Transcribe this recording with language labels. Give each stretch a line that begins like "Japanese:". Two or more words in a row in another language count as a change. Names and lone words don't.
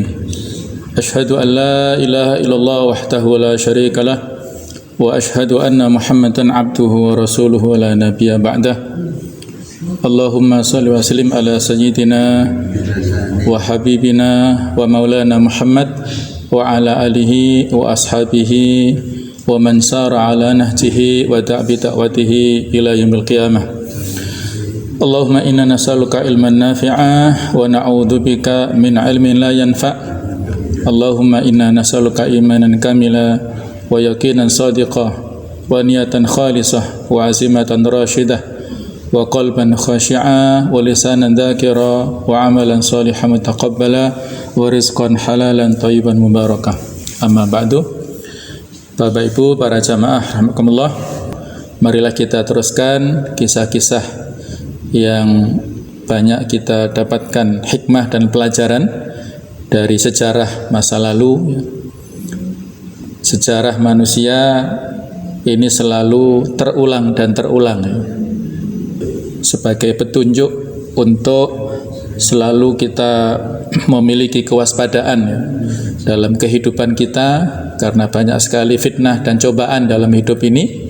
Arabic: أشهد أن لا إله إلا الله وحده لا شريك له وأشهد أن محمدا عبده ورسوله لا نبي بعده. اللهم صل وسلم على سيدنا وحبيبنا ومولانا محمد وعلى آله وأصحابه ومن سار على نهجه و دعا بدعوته إلى يوم القيامة. اللهم إنا نسألك علما نافعا ونعوذ بك من علم لا ينفع'. اللهم إنا نسألك إيمانا كاملا ويقينا صادقا ونية خالصة وعزيمة راشدة وقلبا خاشعا ولسانا ذاكرا وعملا صالحا متقبلا ورزقا حلالا طيبا مباركا. أما بعد.
Indonesian: Bapak Ibu para jamaah rahimakumullah, marilah kita teruskan kisah-kisah yang banyak kita dapatkan hikmah dan pelajaran dari sejarah masa lalu. Sejarah manusia ini selalu terulang dan terulang sebagai petunjuk untuk selalu kita memiliki kewaspadaan dalam kehidupan kita, karena banyak sekali fitnah dan cobaan dalam hidup ini.